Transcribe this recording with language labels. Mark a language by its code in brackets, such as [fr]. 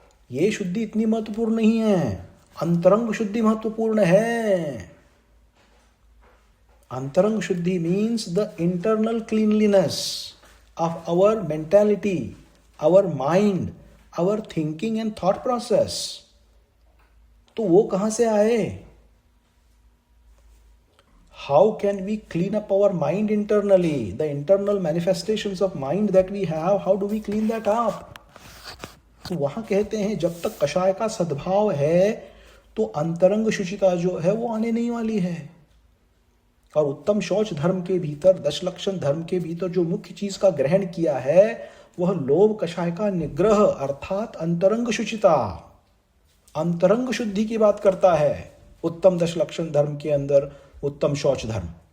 [hi] ये शुद्धि इतनी महत्वपूर्ण नहीं है, अंतरंग शुद्धि महत्वपूर्ण है। [en] अंतरंग शुद्धि means the internal cleanliness of our mentality, our mind, our thinking and thought process. [hi] तो वो कहां से आए? [en] How can we clean up our mind internally? The internal manifestations of mind that we have, how do we clean that up? [hi] तो वहां कहते हैं जब तक कषाय का सद्भाव है तो अंतरंग शुचिता जो है वो आने नहीं वाली है। और उत्तम शौच धर्म के भीतर, 10 लक्षण धर्म के भीतर जो मुख्य चीज का ग्रहण किया है वह लोभ कषाय का निग्रह अर्थात अंतरंग शुचिता, अंतरंग शुद्धि की बात करता है उत्तम 10 लक्षण धर्म के अंदर उत्तम शौच धर्म।